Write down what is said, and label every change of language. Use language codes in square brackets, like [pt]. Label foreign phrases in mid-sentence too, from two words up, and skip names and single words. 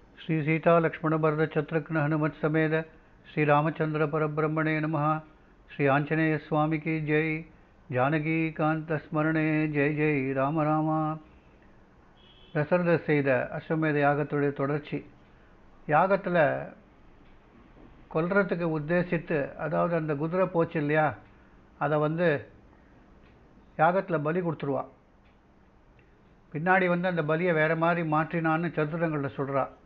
[sa] श्री सीता लक्ष्मण भरत शत्रुघ्न हनुमत समेत श्री रामचंद्र परब्रह्मणे नमः. [hi] श्री आंजनेय स्वामी की जय. [sa] जानकी कांत स्मरणे जय जय राम रामा. [ta] தசரதர் செய்த அஸ்வமேத யாகத்துடைய தொடர்ச்சி. யாகத்தில் கொல்றதுக்கு உத்தேசித்து, அதாவது அந்த குதிரை போச்சு இல்லையா, அதை யாகத்தில் பலி கொடுத்துருவா. பின்னாடி அந்த பலியை வேறு மாதிரி மாற்றினான்னு சதுரங்களில் சொல்கிறா.